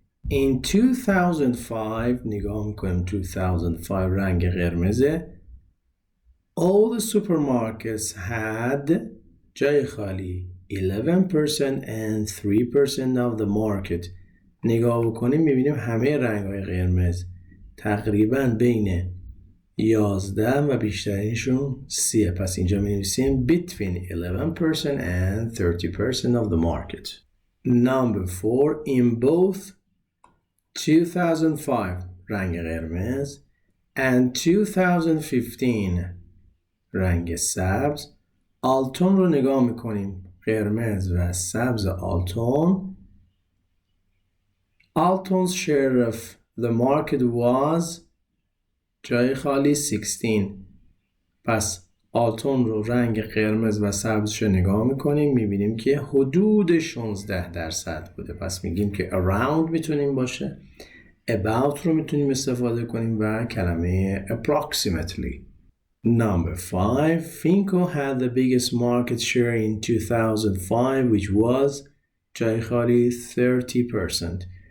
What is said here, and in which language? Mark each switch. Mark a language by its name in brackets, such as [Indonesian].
[English] In 2005 [Persian] نگاه میکنیم 2005 رنگ قرمزه. [English] All the supermarkets had [Persian] جای خالی [English] 11% and 3% of the market. [Persian] نگاه بکنیم میبینیم همه رنگ‌های قرمز تقریباً بین 11 و بیشترینشون 30. پس اینجا می‌نویسیم [English] between 11% and 30% of the market. Number 4. In both [Persian] 2005 رنگ قرمز [English] and 2015 [Persian] رنگ سبز. آلتون رو نگاه میکنیم. قرمز و سبز آلتون. [English] Alton's share of the market was [Persian] جای خالی [English] 16. [Persian] پس آلتون رو رنگ قرمز و سبزش رو نگاه میکنیم میبینیم که حدود 16% بوده. پس میگیم که around میتونیم باشه. about رو میتونیم استفاده کنیم و کلمه approximately. [English] Number 5. Finco had the biggest market share in 2005 which was [Persian] جای خالی [English] 30%.